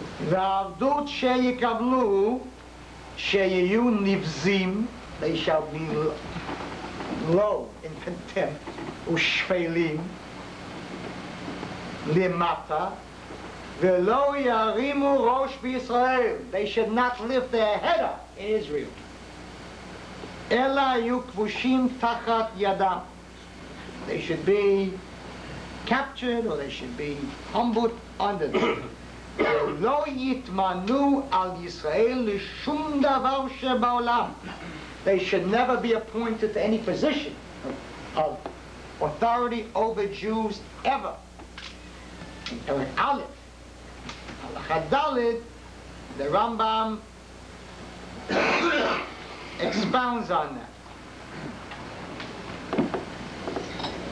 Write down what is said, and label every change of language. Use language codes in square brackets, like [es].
[he] V'avdut sheyikablu sheyeyu nivzim, [en] they shall be low in contempt, [he] ushfelim limata, v'lo yarimu rosh b'Yisrael, [en] they should not lift their head up in Israel. [he] Ela yu kvushim tachat yadam, [en] they should be captured or they should be humbled under them. [he] לא יתמנו על ישראל לשום דבר שבעולם. [en] They should never be appointed to any position of authority over Jews ever. In Perek Aleph, Halakha Daled, the Rambam expounds on that.